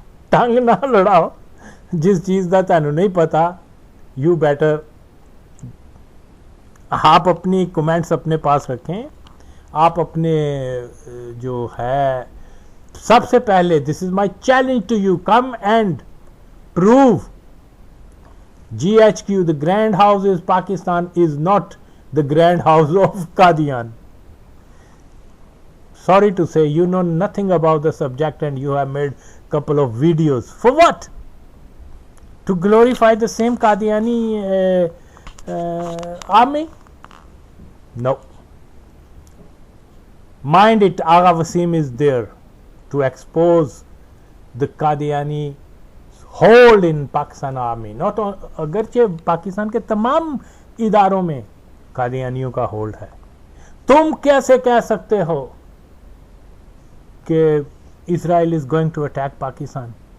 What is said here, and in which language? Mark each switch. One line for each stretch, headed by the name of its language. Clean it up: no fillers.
Urdu: ٹنگ نہ لڑاؤ، جس چیز کا تینوں نہیں پتا
English: you better,
Urdu: آپ اپنی کومنٹس اپنے پاس رکھیں، آپ اپنے جو ہے سب سے پہلے
English: This is my challenge to you, come and prove GHQ, the grand house is Pakistan, is not the grand house of Qadian. Sorry to say, you know nothing about the subject and you have made couple of videos. For what? To glorify the same Qadiani army? No. Mind it, Agha Wasim is there to expose the Qadiani hold in Pakistan army.
Urdu: Not اگرچہ پاکستان کے تمام اداروں میں قادیانیوں کا hold ہے۔ تم کیسے کہہ سکتے ہو کہ اسرائیل
English: is going to attack Pakistan؟